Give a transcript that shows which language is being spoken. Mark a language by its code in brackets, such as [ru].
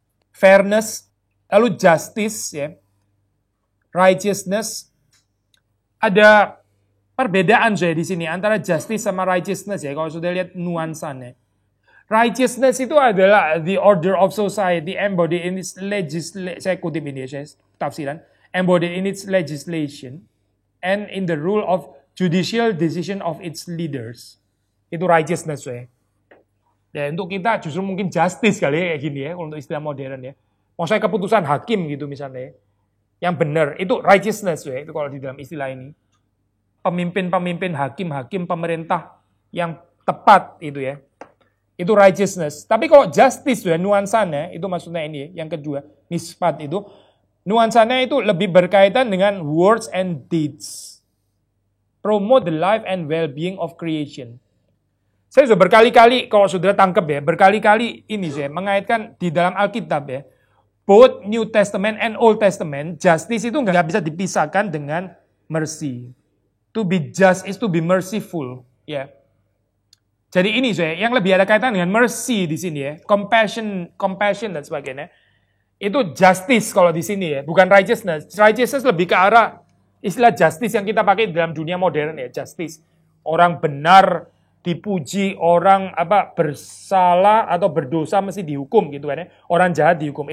[en] Fairness, lalu justice ya. Righteousness. [id] Ada perbedaan saya di sini antara justice sama righteousness ya. Kalau sudah lihat nuansanya. [en] Righteousness itu adalah the order of society embodied in its legislation. [id] Saya kutip ini ya, tafsiran. [en] Embodied in its legislation and in the rule of judicial decision of its leaders. [id] Itu righteousness ya. Ya untuk kita justru mungkin justice kali ya kayak gini ya untuk istilah modern ya. Maksudnya keputusan hakim gitu misalnya ya. Yang benar itu righteousness ya itu kalau di dalam istilah ini. Pemimpin-pemimpin, hakim-hakim, pemerintah yang tepat itu ya. Itu righteousness. Tapi kalau justice ya nuansanya itu maksudnya ini yang kedua, mispat itu nuansanya itu lebih berkaitan dengan [en] words and deeds. Promote the life and well-being of creation. [id] Saya sudah berkali-kali, kalau saudara tangkap ya, berkali-kali ini saya mengaitkan di dalam Alkitab ya. [en] Both New Testament and Old Testament, justice [id] itu nggak bisa dipisahkan dengan [en] mercy. To be just is to be merciful. [id] Ya. Jadi ini saya, yang lebih ada kaitan dengan mercy di sini ya. Compassion dan sebagainya. Itu justice kalau di sini ya, bukan righteousness. Righteousness lebih ke arah istilah justice yang kita pakai dalam dunia modern ya, justice. Orang benar dipuji, orang bersalah atau berdosa mesti dihukum gitu kan ya. Orang jahat dihukum.